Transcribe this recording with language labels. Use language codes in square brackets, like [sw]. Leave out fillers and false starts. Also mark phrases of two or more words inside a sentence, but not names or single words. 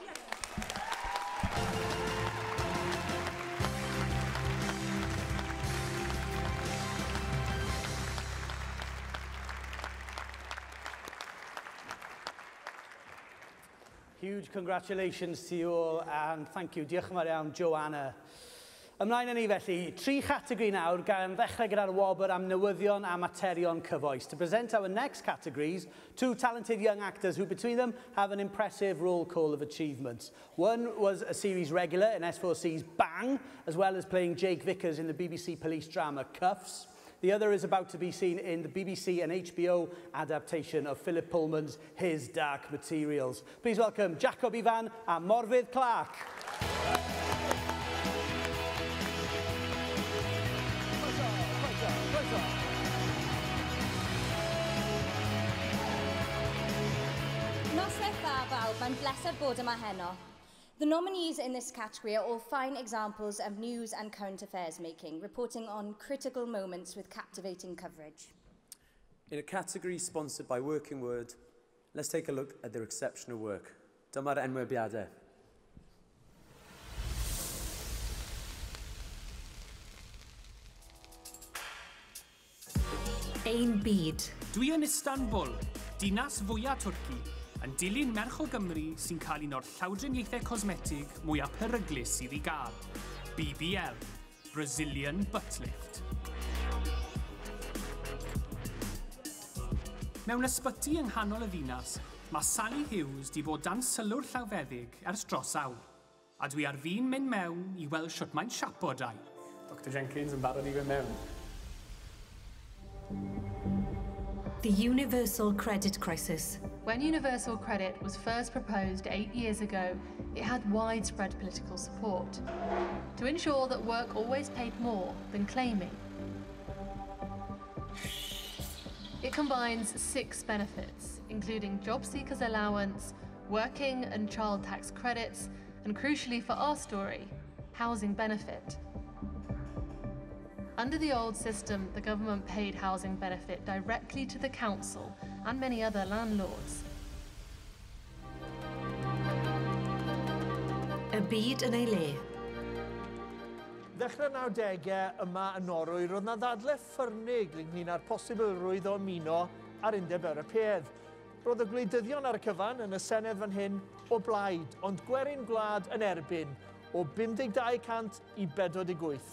[en] Huge congratulations to you all, and thank you. [cy] Diolch yn fawr iawn, Joanna. Ymlaen â ni felly, 3 categori nawr, gan ddechrau gyda'r wobr am newyddion a materion cyfoes. [en] To present our next categories, 2 talented young actors who between them have an impressive roll call of achievements. One was a series regular in S4C's Bang, as well as playing Jake Vickers in the BBC police drama Cuffs. The other is about to be seen in the BBC and HBO adaptation of Philip Pullman's His Dark Materials. Please welcome Jacob Ivan and Morfydd Clark. [cy] Noswaith dda bawb, mae'n bleser bod yma heno. [en] The nominees in this category are all fine examples of news and current affairs making, reporting on critical moments with captivating coverage. In a category sponsored by Working Word, let's take a look at their exceptional work. [cy] Dyma'r enwebiadau. Ein byd. Dwi yn Istanbul, dinas fwyaf Twrci, yn dilyn merch o Gymru sy'n cael un o'r llawdriniaethau cosmetig mwyaf peryglus sydd I gael. [en] BBL, Brazilian Butt Lift. [cy] Mewn ysbyty yng nghanol y ddinas, mae Sally Hughes di bod dan sylw'r llawfeddig ers dros awr. A dwi ar fin mynd mewn I weld shwt mae'n siapo dau. Dr Jenkins yn barod I fynd mewn. [en] The Universal Credit Crisis. When universal credit was first proposed 8 years ago, it had widespread political support to ensure that work always paid more than claiming. It combines 6 benefits, including job seekers allowance, working and child tax credits, and crucially for our story, housing benefit. Under the old system, the government paid housing benefit directly to the council and many other landlords. [cy] Y byd yn ei le. Ddechrau 90au yma yn Norwy, roedd na ddadlau ffyrnig ynglyn â'r posibilrwydd o ymuno ar Undeb Ewropeaidd. Roedd y gwleidyddion ar y cyfan yn y Senedd fan hyn o blaid, ond gwerin gwlad yn erbyn o 52% I 48.